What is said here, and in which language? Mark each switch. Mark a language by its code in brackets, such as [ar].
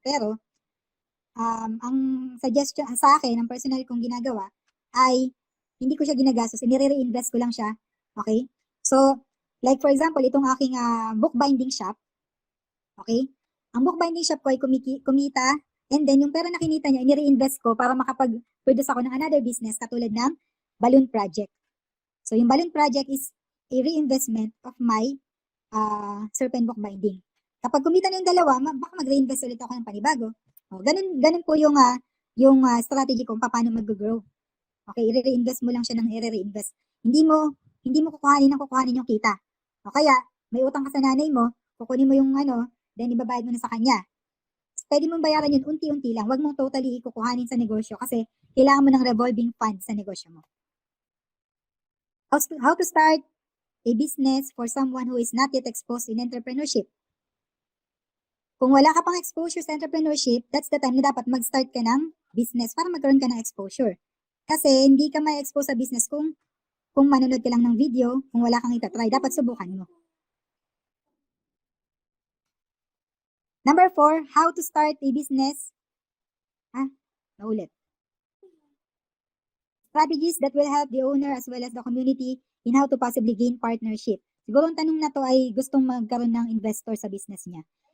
[tl] Pero, ang suggestion sa akin, ang personal kong ginagawa, ay hindi ko siya ginagastos, inire-reinvest ko lang siya. [en] Okay? So, like for example, [tl] itong aking bookbinding shop. Okay? Ang bookbinding shop ko ay kumita, and then yung pera na kinita niya, inire-invest ko para makapag-produce ako ng another business katulad ng balloon project. [en] So, yung balloon project is a reinvestment of my Serpent bookbinding. [tl] Kapag kumita na yung dalawa, baka mag-reinvest ulit ako ng panibago. Ganun po yung strategy kung paano mag-grow. Okay, i-reinvest mo lang siya ng i-reinvest. Hindi mo kukuhanin yung kita. O kaya, may utang ka sa nanay mo, kukunin mo yung then ibabayad mo na sa kanya. Pwede mong bayaran yun unti-unti lang. Huwag mong totally kukuhanin sa negosyo kasi kailangan mo ng revolving fund sa negosyo mo. [en] How to start a business for someone who is not yet exposed in entrepreneurship. [tl] Kung wala ka pang exposure sa entrepreneurship, [en] that's the time [tl] na dapat mag-start ka ng business para magkaroon ka ng exposure. Kasi hindi ka may expose sa business kung manonood ka lang ng video, kung wala kang itatry, dapat subukan mo. [en] Number 4, how to start a business. [tl] Naulit. [en] Strategies that will help the owner as well as the community in how to possibly gain partnership. [tl] Siguro ang tanong na to ay gustong magkaroon ng investor sa business niya.